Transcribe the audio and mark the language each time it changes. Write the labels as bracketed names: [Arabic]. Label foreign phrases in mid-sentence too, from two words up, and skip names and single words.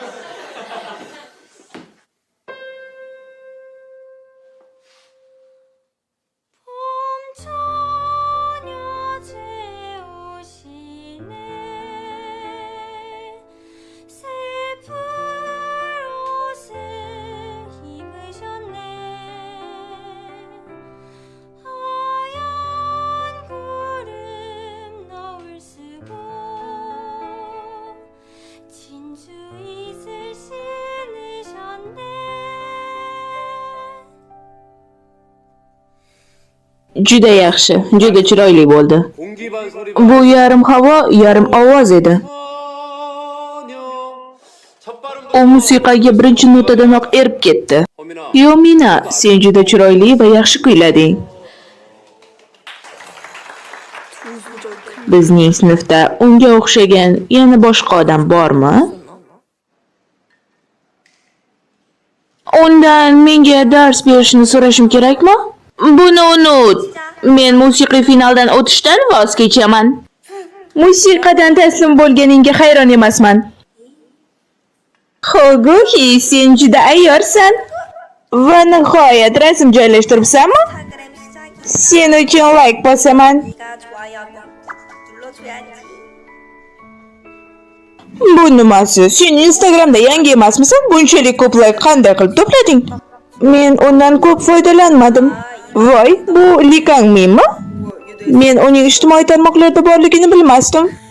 [Korean] 봄처녀 재우시네 슬픈 옷을 입으셨네 하얀 구름 너울 쓰고 진주 이슬 신으셨네 [Uzbek] Juda yaxshi, juda chiroyli bo'ldi. [Korean] 공기반 소리. [Uzbek] Bu yarim havo, yarim ovoz edi. [Korean] 소녀. 첫 발음도. [Uzbek] U musiqaga birinchi notadanoq erib ketdi. [Korean] 호민아. [Uzbek] Yomina, sen juda chiroyli va yaxshi kuylading. Bizning sinfda unga o'xshagan yana boshqa odam bormi? Undan menga dars berishni so'rashim kerakmi? Buni unut. Men musiqiy finaldan o'tishdan voz kechaman. Musiqadan taslim bo'lganingga hayron emasman. Xo'go'ki, sen juda ayyorsan. Va nihoyat rasm joylashtiribsanmi? Sen uchun like bosaman. [Korean] 좋아요하고 눌러줘야지. [Uzbek] Bu nimasi? Sen Instagramda yangi emasmisan? Bunchalik ko'p like qanday qilib to'plading? Men undan ko'p foydalanmadim. Voy, bu Likang menmi? Men uning ijtimoiy tarmoqlarda borligini bilmasdim.